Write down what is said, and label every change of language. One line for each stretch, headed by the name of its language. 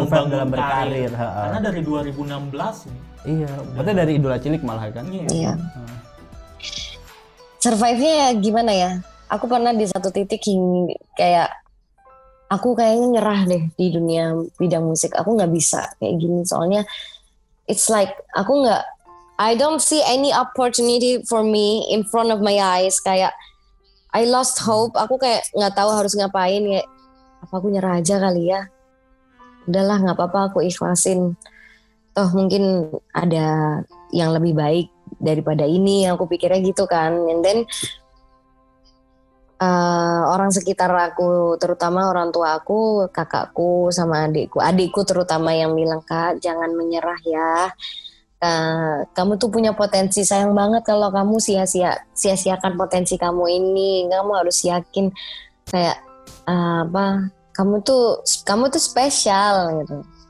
Indonesian: dalam berkarir. Karena dari 2016 nih. Iya, berarti dari idola cilik malah kan? Iya. Survive-nya ya gimana ya? Aku pernah di satu titik kayak aku kayaknya nyerah deh di dunia bidang musik. Aku nggak bisa kayak gini, soalnya
English: it's like I don't see any opportunity for me in front of my eyes.
Indonesian: Kayak
English: I lost hope.
Indonesian: Aku kayak nggak tahu harus ngapain. Kayak apa aku nyerah aja kali ya? Udahlah, nggak apa-apa, aku ikhlasin. Toh mungkin ada yang lebih baik daripada ini. Aku pikirnya gitu kan.
English: And then
Indonesian: orang sekitar aku, terutama orang tua aku, kakakku sama adikku terutama yang bilang, Kak jangan menyerah ya, kamu tuh punya potensi, sayang banget kalau kamu sia-siakan potensi kamu ini, kamu harus yakin kayak kamu tuh spesial gitu.